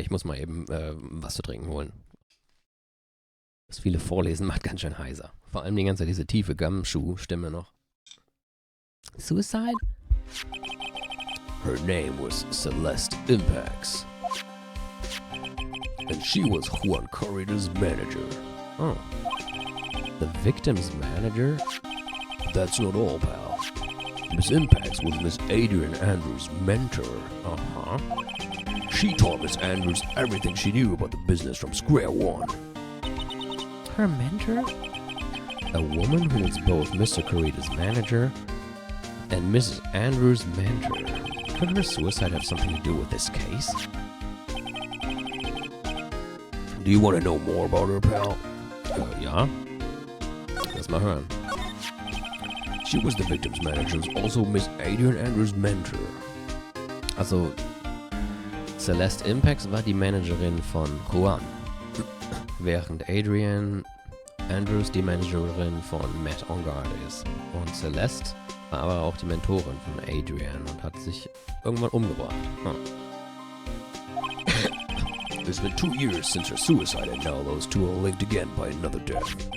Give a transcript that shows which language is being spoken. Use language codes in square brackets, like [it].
[de] Ich muss mal eben was zu trinken holen. Das viele Vorlesen macht ganz schön heiser. Vor allem die ganze Zeit diese tiefe Gumshoe-Stimme noch. [en] Suicide? Her name was Celeste Impax. And she was Juan Corrida's manager. Oh. The victim's manager? That's not all, pal. Miss Impax was Miss Adrian Andrews' mentor. Uh-huh. She taught Miss Andrews everything she knew about the business from square one. Her mentor? A woman who was both Mr. Corrida's manager and Mrs. Andrews' mentor. Could her suicide have something to do with this case? Do you want to know more about her, pal? [de] Ja. Lass mal hören. [en] She was the victim's manager, also Miss Adrian Andrews' mentor. [de] Also, Celeste Impax war die Managerin von Juan, während Adrian Andrews die Managerin von Matt Engard ist. Und Celeste war aber auch die Mentorin von Adrian und hat sich irgendwann umgebracht. [en] Huh. It's been 2 years since her suicide, and now those two are linked again by another death.